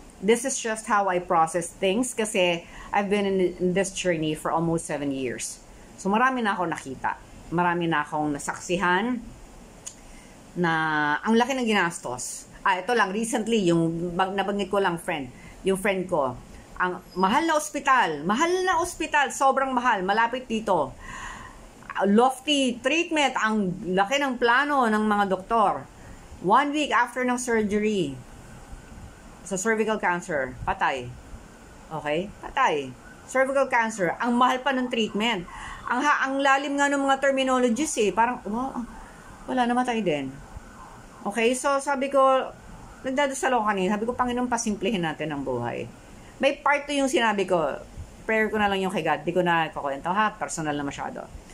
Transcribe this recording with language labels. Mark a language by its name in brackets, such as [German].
[English] This is just how I process things [Filipino] kasi [English] I've been in this journey for almost 7 years. [Filipino] So, marami na ako nakita. Marami na akong nasaksihan na ang laki ng ginastos. Ito lang, recently, yung nabanggit ko lang yung friend ko, ang mahal na ospital, sobrang mahal, malapit dito. [English] Lofty treatment, [Filipino] ang laki ng plano ng mga doktor. 1 week after ng surgery, sa cervical cancer, patay. Okay? Patay. Cervical cancer, ang mahal pa ng treatment. Ang lalim nga ng mga terminologies parang, wala, namatay din. Okay, so sabi ko, nagdadasal ako kanina, sabi ko, Panginoon, pasimplihin natin ang buhay. May part to yung sinabi ko, prayer ko na lang yung kay God, di ko na kukwento, personal na masyado.